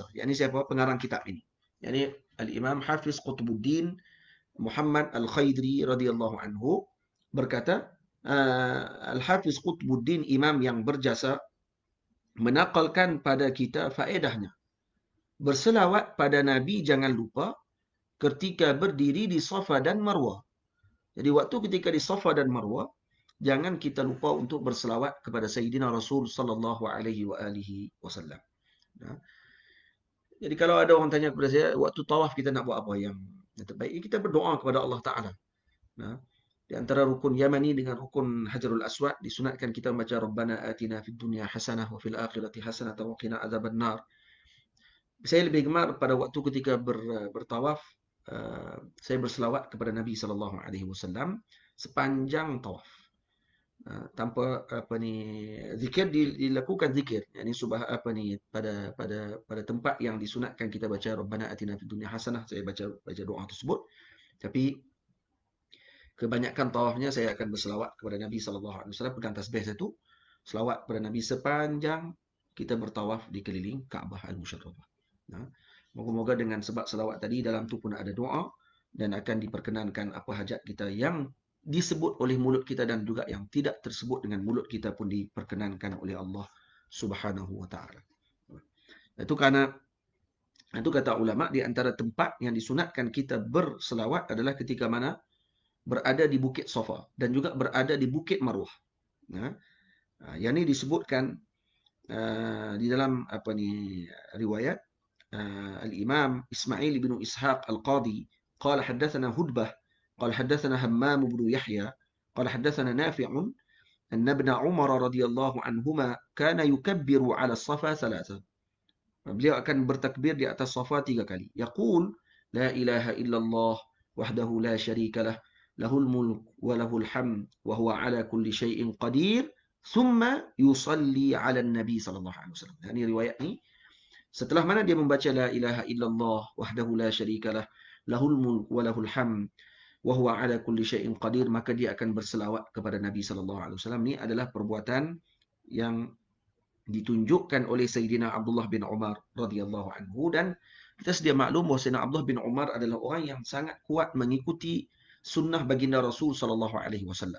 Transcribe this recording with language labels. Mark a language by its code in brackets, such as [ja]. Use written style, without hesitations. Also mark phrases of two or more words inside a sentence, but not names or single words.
[ms] Yakni siapa? Pengarang kitab ini. Yani Al-Imam Hafiz Qutbuddin Muhammad Al-Khaidri [ar] رضي الله عنه [ms] berkata, Al-Hafiz Qutbuddin, imam yang berjasa, menakalkan pada kita faedahnya berselawat pada Nabi jangan lupa ketika berdiri di Safa dan Marwah. Jadi waktu ketika di Safa dan Marwah, jangan kita lupa untuk berselawat kepada Sayyidina Rasul [ar] صلى الله عليه وعلى آله وسلم. [ms] Jadi kalau ada orang tanya kepada saya, waktu tawaf kita nak buat apa yang terbaik? Kita berdoa kepada Allah Ta'ala. Di antara rukun Yamani dengan rukun Hajarul Aswad, disunatkan kita membaca [ar] ربنا آتنا في الدنيا حسنة وفي الآخرة حسنة وقنا عذاب النار. [ms] Saya lebih gemar pada waktu ketika bertawaf, saya berselawat kepada Nabi [ar] صلى الله عليه وسلم [ms] sepanjang tawaf. Tanpa zikir, dilakukan zikir, yakni pada tempat yang disunatkan kita baca [ar] ربنا آتنا في الدنيا حسنة, [ms] saya baca doa tersebut. Tapi kebanyakan tawafnya saya akan berselawat kepada Nabi [ar] صلى الله عليه وسلم, [ms] pegang tasbih satu, selawat kepada Nabi sepanjang kita bertawaf di keliling Kaabah Al-Musharrafah. Moga-moga dengan sebab selawat tadi, dalam tu pun ada doa dan akan diperkenankan apa hajat kita yang disebut oleh mulut kita dan juga yang tidak tersebut dengan mulut kita pun diperkenankan oleh Allah [ar] سبحانه وتعالى. [ms] Itu kata ulama, di antara tempat yang disunatkan kita berselawat adalah ketika mana berada di Bukit Safa dan juga berada di Bukit Marwah. Yang ini disebutkan di dalam riwayat [ar] Al-Imam Ismail bin Ishaq Al-Qadi قال حدثنا هدبة قال حدثنا همام بن يحيى قال حدثنا نافع أن ابن عمر رضي الله عنهما كان يكبر على الصفا ثلاثة. [ms] Beliau akan bertakbir di atas Safa 3 kali. [ar] يقول لا إله إلا الله وحده لا شريك له، له الملك وله الحمد وهو على كل شيء قدير، ثم يصلي على النبي صلى الله عليه وسلم. [ms] Ini riwayat ni, setelah mana dia membaca [ar] لا إله إلا الله وحده لا شريك له، له الملك وله الحمد وهو على كل شيء قدير, [ms] maka dia akan berselawat kepada Nabi [ar] صلى الله عليه وسلم. [ms] Ini adalah perbuatan yang ditunjukkan oleh Sayyidina Abdullah bin Umar [ar] رضي الله عنه, [ms] dan kita sedia maklum bahawa Sayyidina Abdullah bin Umar adalah orang yang sangat kuat mengikuti sunnah baginda Rasul [ar] صلى الله عليه وسلم.